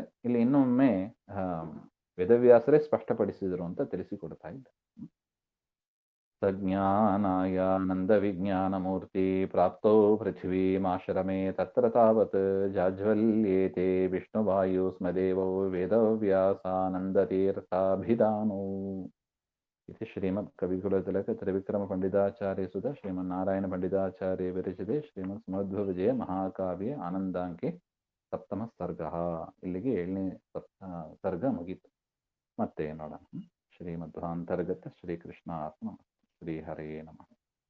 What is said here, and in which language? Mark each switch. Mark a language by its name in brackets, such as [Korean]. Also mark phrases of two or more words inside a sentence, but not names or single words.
[Kannada] ಇಲ್ಲಿ ಇನ್ನೊಮ್ಮೆ ವೇದವ್ಯಾಸರೇ ಸ್ಪಷ್ಟಪಡಿಸಿದರು ಅಂತ ತಿಳಿಸಿಕೊಡ್ತಾ ಇದ್ದಾರೆ. [Sanskrit] ಸಜ್ಞಾನಾಯಾನಂದ ವಿಜ್ಞಾನ ಮೂರ್ತಿ ಪ್ರಾಪ್ತೌ ಪೃಥಿವೀಮಾಶ್ರಮೇ ತತ್ರ ತಾವತ್ ಜಾಜ್ವಲ್ಯೇತೆ ವಿಷ್ಣುವಾಯು ಸ್ಮದೇವೋ ವೇದವ್ಯಾಸಾನಂದತೀರ್ಥಾಭಿಧಾನೋ. इति श्रीमत्कविकुलतिलक त्रिविक्रम पंडिताचार्य सुध श्रीमन्नारायण पंडिताचार्य विरचिते श्रीमत्समध्वविजय महाकाव्य आनंदांके ಸಪ್ತಮ ಸರ್ಗ. [Kannada] ಇಲ್ಲಿಗೆ 7ನೇ ಸರ್ಗ ಮುಗೀತು. ಮತ್ತೆ ನೋಡೋಣ. [Sanskrit] ಶ್ರೀಮಧ್ವಾಂತರ್ಗತ ಶ್ರೀಕೃಷ್ಣ ಆತ್ಮ ಶ್ರೀ ಹರೇ ನಮಃ.